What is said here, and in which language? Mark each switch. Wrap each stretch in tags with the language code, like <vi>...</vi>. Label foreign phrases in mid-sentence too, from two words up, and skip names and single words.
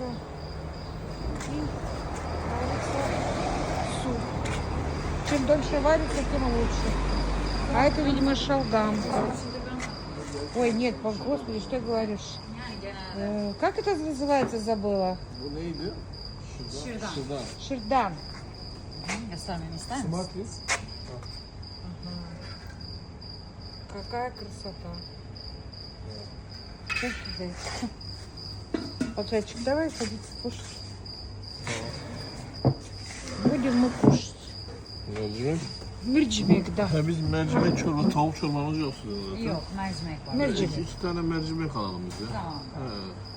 <ru>И варится суп. Чем дольше варится, тем лучше. А это, видимо, шалгам. Ой, нет, господи, что ты говоришь? Как это называется, забыла?</ru> <tr>Bu neydi? Şırdan. Şırdan.</tr> <ru>Шердан.</ru> <tr>Göstermemi ister misin?</tr> <ru>Смотри. Какая красота. Как тебе? Пацанчик, давай садиться кушать. Будем мы кушать.</ru> <tr>Mercimek.</tr> <ru>Mercimek, да.</ru> <tr>Ha, biz mercimek çorba, tavuk çorbamız yok sizin zaten. Yok, mercimek var. Mercimek. İki tane mercimek alalım biz ya. Tamam. He.</tr>